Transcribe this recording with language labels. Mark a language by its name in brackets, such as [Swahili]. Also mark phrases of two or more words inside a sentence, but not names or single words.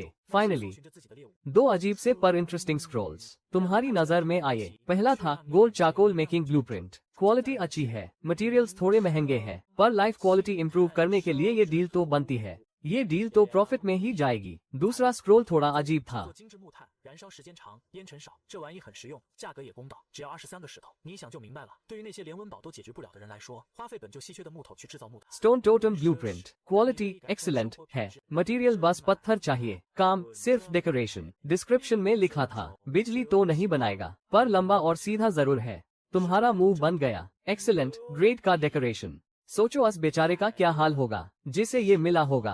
[Hindi] फाइनली 2 अजीब से पर [English] interesting scrolls [Hindi] तुम्हारी नजर में आए। पहला था [English] gold charcoal making blueprint. [Hindi] क्वालिटी अच्छी है, मटेरियल्स थोड़े महंगे हैं, पर [English] life quality improve [Hindi] करने के लिए ये डील तो बनती है। ये डील तो प्रॉफिट में ही जाएगी। दूसरा स्क्रोल थोड़ा अजीब था। [Chinese] 燃烧时间长，烟尘少，这玩意很实用，价格也公道，只要23个石头。你一想就明白了。对于那些连温饱都解决不了的人来说，花费本就稀缺的木头去制造木头。 [English] stone totem blueprint quality excellent [Hindi] है। मटेरियल बस पत्थर चाहिए, काम सिर्फ डेकोरेशन। डिस्क्रिप्शन में लिखा था बिजली तो नहीं बनाएगा पर लंबा और सीधा जरूर है। तुम्हारा मुंह बन गया। [English] excellent grade [Hindi] का डेकोरेशन। सोचो उस बेचारे का क्या हाल होगा जिसे ये मिला होगा।